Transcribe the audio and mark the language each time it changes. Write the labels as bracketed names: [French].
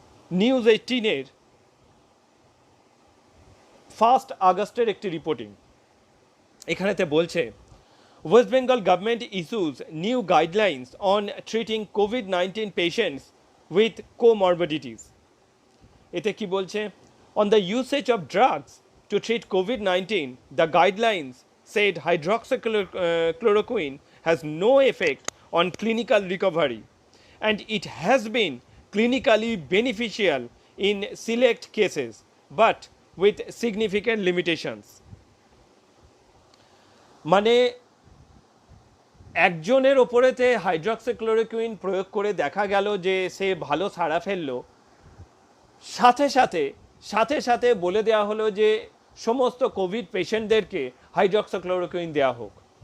[Bangla] News 18-এর 1 আগস্টের একটি reporting, এখানেতে বলছে [English] West Bengal government issues new guidelines on treating COVID-19 patients with comorbidities. [Bangla] এতে কি বলছে? [English] On the usage of drugs to treat COVID-19, the guidelines said hydroxychloroquine has no effect on clinical recovery and it has been clinically beneficial in select cases but with significant limitations. [Bangla] মানে একজনের ওপরেতে hydroxychloroquine প্রয়োগ করে দেখা গেল যে সে ভালো সাড়া ফেললো, সাথে সাথে বলে দেওয়া হলো যে সমস্ত কোভিড পেশেন্টদেরকে হাইড্রক্সিক্লোরোকুইন দেওয়া হোক।